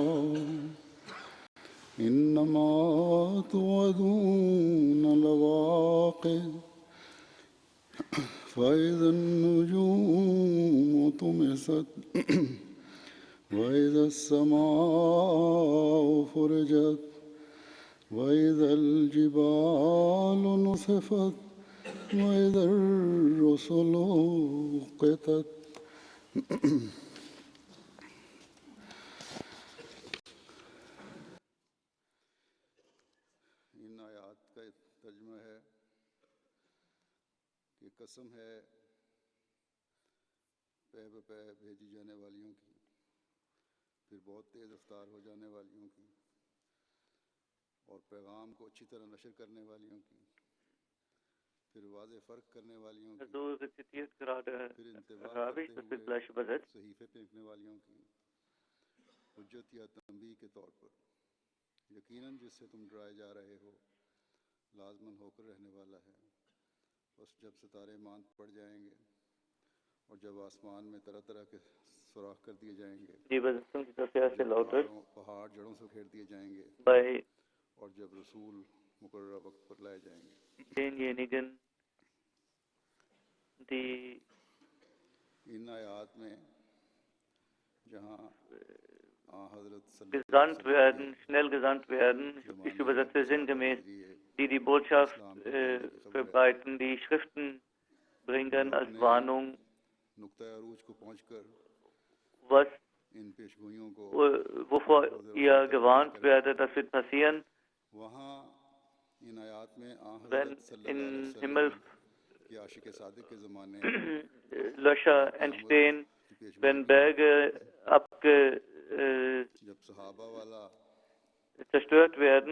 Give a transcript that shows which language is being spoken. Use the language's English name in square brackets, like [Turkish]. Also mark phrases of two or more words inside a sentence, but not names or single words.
[Arabic] إنما توعدون لواقع فإذا النجوم طمست وإذا السماء فرجت وإذا الجبال نسفت وإذا الرسل أقتت. [Urdu] ان آیات کا ترجمہ ہے کہ قسم ہے پے بہ پے بھیجی جانے والیوں کی، پھر بہت تیز رفتار ہو جانے والیوں کی، اور پیغام کو اچھی طرح نشر کرنے والیوں کی، پھر واضح فرق کرنے والیوں کی, फिर वाज़े फ़र्क करने वालियों की, [German] So rezitiert gerade [Urdu] پھر انتباہ [German] Arabisch, [Urdu] करते [German] das wird [Urdu] हुए [German] gleich übersetzt. [Urdu] صحیفے پھینکنے والیوں کی، حجت یا تنبیہ کے طور پر. یقیناً جس سے تم ڈرائے جا رہے ہو لازماً ہو کر رہنے والا ہے. بس جب ستارے ماند پڑ جائیں گے اور جب آسمان میں طرح طرح کے سوراخ کر دیے جائیں گے, [German] Die Übersetzung dieser Verse [Urdu] जब [German] lautet: [Urdu] پہاڑ جڑوں سے گھیر دیے جائیں گے [German] Bei [Urdu] اور جب رسول مقرر وقت پر لائے جائیں گے. [German] denjenigen, die [Urdu] ان آیات میں جہاں حضرت [German] gesandt werden, schnell gesandt werden, ich übersetze sinngemäß, die die Botschaft verbreiten, die Schriften bringen als Warnung, was wovor ihr gewarnt werdet, das wird passieren, wenn im Himmel Löcher entstehen, wenn Berge zerstört werden.